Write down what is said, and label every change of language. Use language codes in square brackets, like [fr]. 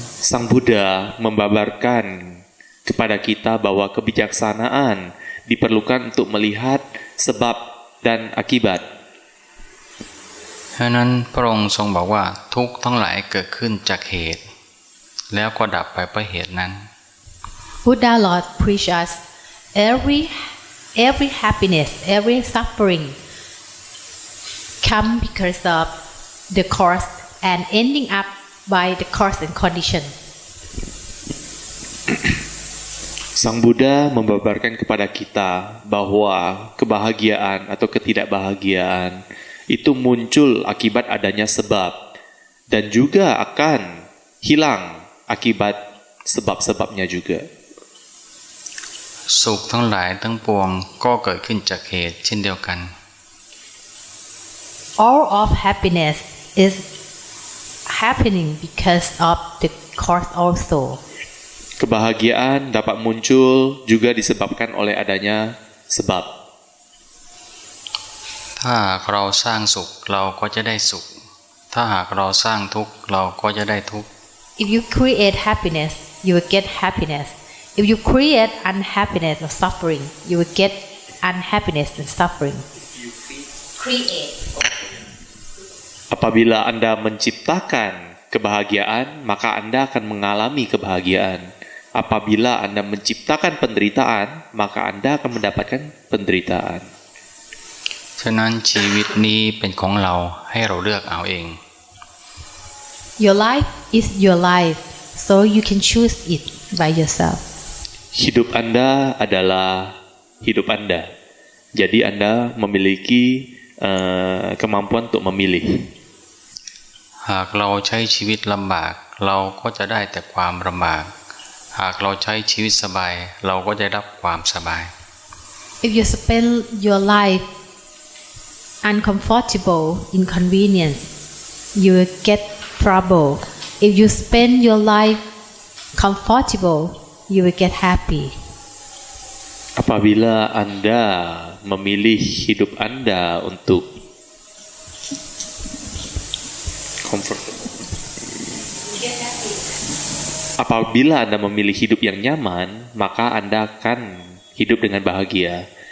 [id] Sang Buddha membabarkan kepada kita bahwa kebijaksanaan diperlukan untuk melihat sebab dan akibat. [th] ฉะนั้นพระองค์ทรงบอกว่าทุกข์ทั้งหลายเกิดขึ้นจากเหตุแล้วก็ดับไปเพราะเหตุนั้น [en] Buddha Lord preached us every happiness, every suffering come because of the cause and ending up by the cause and condition. [id] Sang Buddha membabarkan kepada kita bahwa kebahagiaan atau ketidakbahagiaan itu muncul akibat adanya sebab dan juga akan hilang akibat sebab-sebabnya juga. [th] สุขทั้งหลายทั้งปวงก็เกิดขึ้นจากเหตุเช่นเดียวกัน [en] All of happiness is happening because of the cause also. [id] Kebahagiaan dapat muncul juga disebabkan oleh adanya sebab. [th] ถ้าหากเราสร้างสุขเราก็จะได้สุขถ้าหากเราสร้างทุกข์เราก็จะได้ทุกข์ [en] If you create happiness, you will get happiness. If you create unhappiness or suffering, you will get unhappiness and suffering. Create. [id] Apabila Anda menciptakan kebahagiaan, maka Anda akan mengalami kebahagiaan. Apabila Anda menciptakan penderitaan, maka Anda akan mendapatkan penderitaan. [th] ฉะนั้นชีวิตนี้เป็นของเราให้เราเลือกเอาเอง [en] Your life is your life, so you can choose it by yourself. [id] Hidup Anda adalah hidup Anda. Jadi Anda memiliki kemampuan untuk memilih. [th] หากเราใช้ชีวิตลำบากเราก็จะได้แต่ความลำบากหากเราใช้ชีวิตสบายเราก็จะได้รับความสบาย [en] If you spend your life uncomfortable, inconvenience, you will get trouble. If you spend your life comfortable, you will get happy. [id] Apabila Anda memilih hidup Anda untuk comfortable. Apabila Anda memilih hidup yang nyaman, maka Anda akan hidup dengan bahagia.